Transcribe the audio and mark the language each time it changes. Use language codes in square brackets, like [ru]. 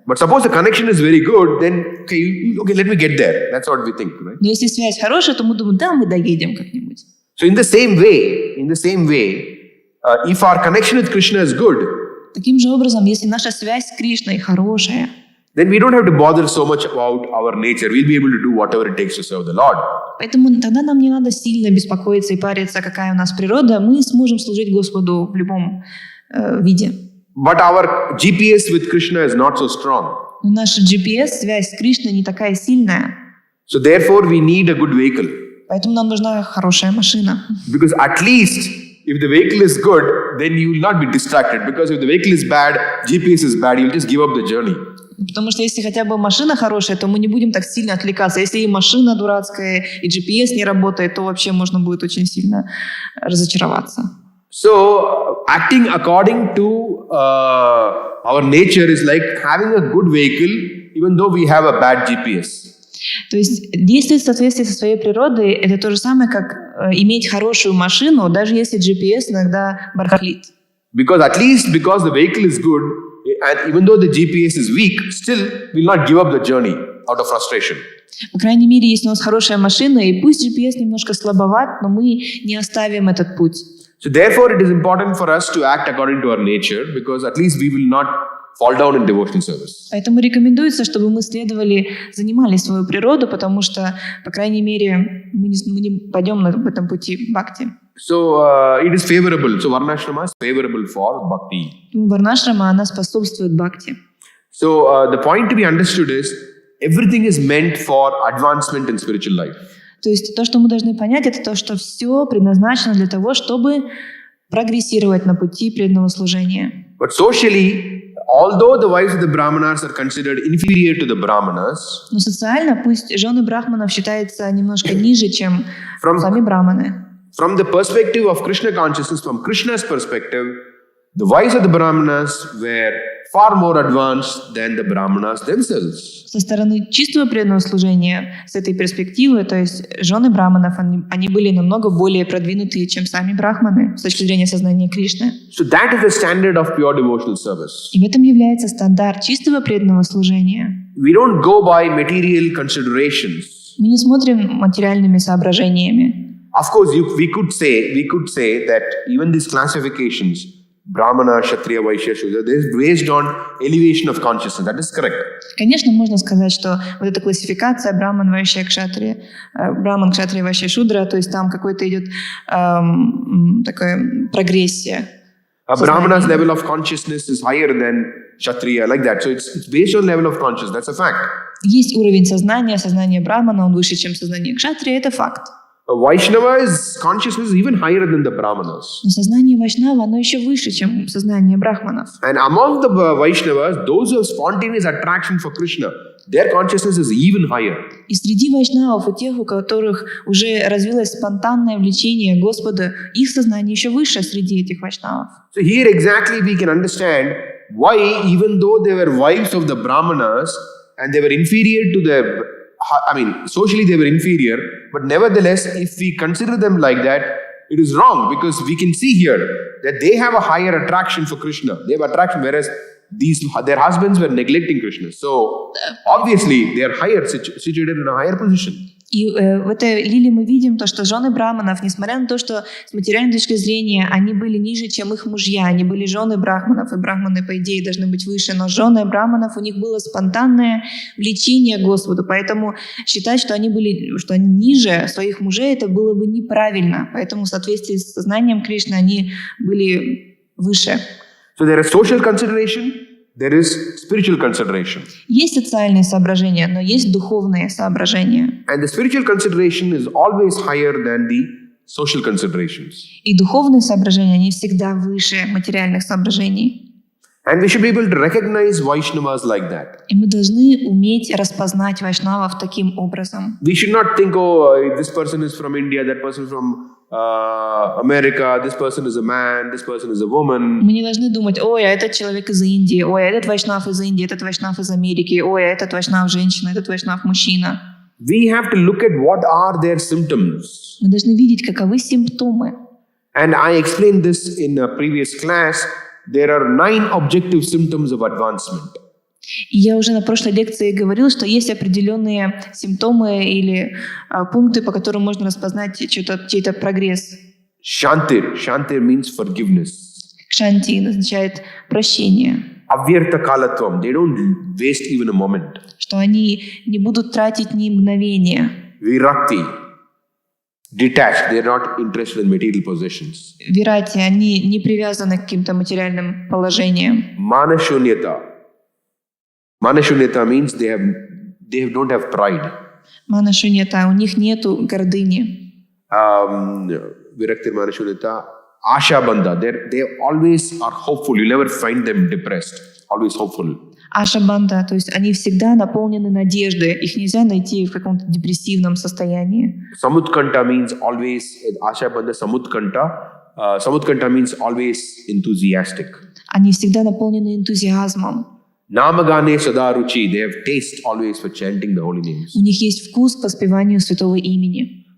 [en] But suppose the connection is very good, then, okay, let me get there. That's what we think, right? [ru] Но если связь хорошая, то мы думаем, да, мы доедем как-нибудь. [en] So in the same way, if our connection with Krishna is good, [ru] Таким же образом, если наша связь с Кришной хорошая, [en] then we don't have to bother so much about our nature. We'll be able to do whatever it takes to serve the Lord. [ru] поэтому тогда нам не надо сильно беспокоиться и париться, какая у нас природа. Мы сможем служить Господу в любом виде. [en] But our GPS with Krishna is not so strong. [ru] Но наша GPS-связь с Кришной не такая сильная, [en] So therefore, we need a good vehicle. [ru] поэтому нам нужна хорошая машина. [en] Because at least if the vehicle is good, then you will not be distracted. Because if the vehicle is bad, GPS is bad, you'll just give up the journey. [ru] Потому что если хотя бы машина хорошая, то мы не будем так сильно отвлекаться. Если и машина дурацкая, и GPS не работает, то вообще можно будет очень сильно разочароваться. [en] So acting according to our nature is like having a good vehicle even though we have a bad GPS. [ru] То есть действовать в соответствии со своей природой – это то же самое, как иметь хорошую машину, даже если GPS иногда барахлит. [en] Because at least because the vehicle is good, and even though the GPS is weak, still we'll not give up the journey out of frustration. [ru] По крайней мере, если у нас хорошая машина, и пусть GPS немножко слабоват, но мы не оставим этот путь. [en] So therefore it is important for us to act according to our nature, because at least we will not fall down in devotional service. [ru] Поэтому рекомендуется, чтобы мы занимали свою природу, потому что, по крайней мере, мы не пойдем в этом пути бхакти. [en] So it is favorable. So Varnashrama is favorable for bhakti. [ru] Варнашрама, она способствует бхакти. [en] So the point to be understood is everything is meant for advancement in spiritual life. [ru] То есть то, что мы должны понять, это то, что все предназначено для того, чтобы прогрессировать на пути преданного служения. [en] But socially, although the wives of the Brahmanas are considered inferior to the Brahmanas, [ru] Но социально пусть жены брахманов считаются немножко ниже, чем сами брахманы. [en] from the perspective of Krishna consciousness, from Krishna's perspective, the wives of the Brahmanas were far more advanced than the Brahmanas themselves. [ru] Со стороны чистого преданного служения, с этой перспективы, то есть жены брахманов, они были намного более продвинутые, чем сами брахманы, с точки зрения сознания Кришны. [en] So that is the standard of pure devotional service. [ru] И в этом является стандарт чистого преданного служения. [en] We don't go by material considerations. [ru] Мы не смотрим материальными соображениями. [en] Of course, we could say that even these classifications Brahmana, Kshatriya, Vaishya, Shudra. This is based on elevation of consciousness. That is correct. [ru] Конечно, можно сказать, что вот эта классификация Браман, Вайшья, Кшатрия, Браман, Кшатрия, Вайшья, Шудра, то есть там какой-то идет такая прогрессия. [en] A Brahmana's level of consciousness is higher than Kshatriya, like that. So it's based on level of consciousness. That's a fact. [ru] Есть уровень сознания, сознание Брамана, он выше, чем сознание Кшатрия, это факт. [en] A Vaishnava's consciousness is even higher than the Brahmanas. [ru] Но сознание Вайшнава, оно еще выше, чем сознание Брахманов. [en] And among the Vaishnavas, those who have spontaneous attraction for Krishna, their consciousness is even higher. [ru] И среди вайшнавов, у тех, у которых уже развилось спонтанное влечение Господа, их сознание еще выше среди этих вайшнавов. [en] So here exactly we can understand why, even though they were wives of the Brahmanas and they were inferior to the, socially they were inferior, but nevertheless, if we consider them like that, it is wrong, because we can see here that they have a higher attraction for Krishna. They have attraction, whereas their husbands were neglecting Krishna. So obviously they are higher, situated in a higher position. [ru] И в этой лилии мы видим то, что жены браманов, несмотря на то, что с материальной точки зрения они были ниже, чем их мужья, они были жены брахманов, и брахманы, по идее, должны быть выше, но жены браманов, у них было спонтанное влечение к Господу, поэтому считать, что они ниже своих мужей, это было бы неправильно, поэтому в соответствии с сознанием Кришны они были выше. [en] So there is social consideration, there is spiritual consideration. [ru] Есть социальные соображения, но есть духовные соображения. [en] And the spiritual consideration is always higher than the social considerations. [ru] И духовные соображения, они всегда выше материальных соображений. [en] And we should be able to recognize Vaishnavas like that. [ru] И мы должны уметь распознать вайшнавов таким образом. [en] We should not think, oh, this person is from India, that person is from America, this person is a man, this person is a woman. [ru] Мы не должны думать, ой, а этот человек из Индии, ой, а этот вайшнав из Индии, этот вайшнав из Америки, ой, а этот вайшнав женщина, этот вайшнав мужчина. [en] We have to look at what are their symptoms. [ru] Мы должны видеть, каковы симптомы. [en] And I explained this in a previous class. There are 9 objective symptoms of advancement. [ru] И я уже на прошлой лекции говорил, что есть определенные симптомы или пункты, по которым можно распознать чей-то прогресс. [sa] Shantir. [en] Shantir means forgiveness. [ru] Кшанти означает прощение. [sa] Avyarta kalatvam. [en] They don't waste even a moment. [ru] Что они не будут тратить ни мгновения. [en] Virakti. Detached. They are not interested in material possessions. [ru] Вирати, они не привязаны к каким-то материальным положениям. [sa] Manashunyata. [en] Manashunyata means they don't have pride. [ru] Манашуньята, у них нету гордыни. [sa] Virakti Manashunyata. Asha Bandha. [en] They always are hopeful. You never find them depressed. Always hopeful. [ru] Аша-банда, то есть они всегда наполнены надеждой. Их нельзя найти в каком-то депрессивном состоянии. [en] Samutkanta means always, Asha Bandha Samutkanta. Samutkanta means always enthusiastic. [ru] Они всегда наполнены энтузиазмом. [sa] Namagane Sadaruchi. [en] They have taste always for chanting the holy names. [ru] У них есть вкус к воспеванию святого имени.